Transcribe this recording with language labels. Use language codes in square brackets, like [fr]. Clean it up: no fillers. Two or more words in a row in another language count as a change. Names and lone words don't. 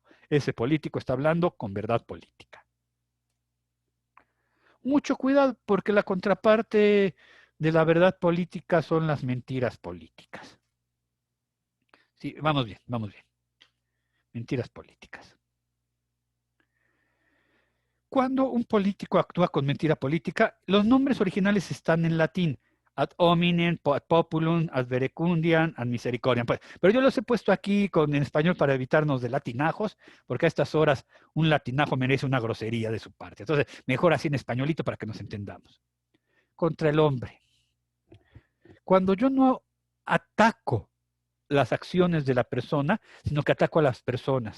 [es] Ese político está hablando con verdad política. Mucho cuidado, porque la contraparte de la verdad política son las mentiras políticas. Sí, vamos bien, vamos bien. Mentiras políticas. Cuando un político actúa con mentira política, los nombres originales están en latín. [la] Ad hominem, ad populum, ad verecundiam, ad misericordiam. [es] Pero yo los he puesto aquí en español para evitarnos de latinajos, porque a estas horas un latinajo merece una grosería de su parte. Entonces, mejor así en españolito para que nos entendamos. Contra el hombre. Cuando yo no ataco las acciones de la persona, sino que ataco a las personas.